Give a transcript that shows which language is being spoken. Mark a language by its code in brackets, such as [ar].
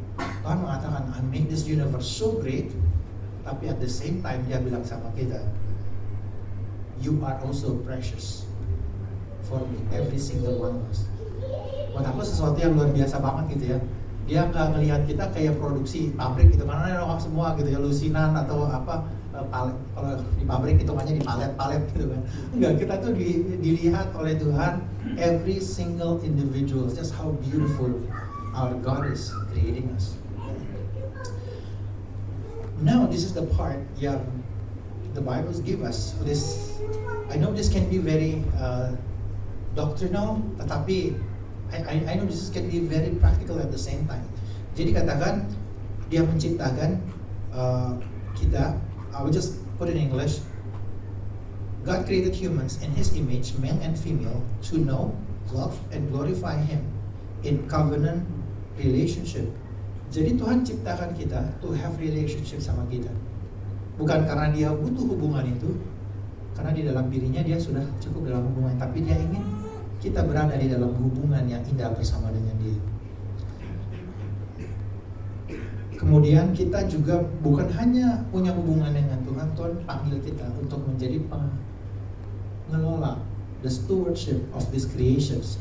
[id] Tuhan mengatakan, [en] I made this universe so great, tapi at the same time [id] dia bilang sama kita, [en] you are also precious for me, every single one of us. [id] Buat aku sesuatu yang luar biasa banget gitu ya. Dia nggak ngelihat kita kayak produksi pabrik gitu, karena orang semua gitu ya, lusinan atau palet. Kalau di pabrik hitungannya di palet-palet gitu kan. Enggak, kita tuh dilihat oleh Tuhan [en] every single individual, just how beautiful our God is creating us. Now this is the part yang the Bibles give us. This, I know this can be very doctrinal, tetapi I know this can be very practical at the same time. [id] Jadi katakan dia menciptakan kita. [en] I will just put it in English. God created humans in His image, male and female, to know, love, and glorify Him in covenant relationship. [id] Jadi Tuhan ciptakan kita [en] to have relationship [id] sama kita. Bukan karena Dia butuh hubungan itu, karena di dalam dirinya Dia sudah cukup dalam hubungan, tapi Dia ingin kita berada di dalam hubungan yang indah bersama dengan Dia. Kemudian kita juga bukan hanya punya hubungan dengan Tuhan, Tuhan panggil kita untuk menjadi pengelola, [en] the stewardship of these creations.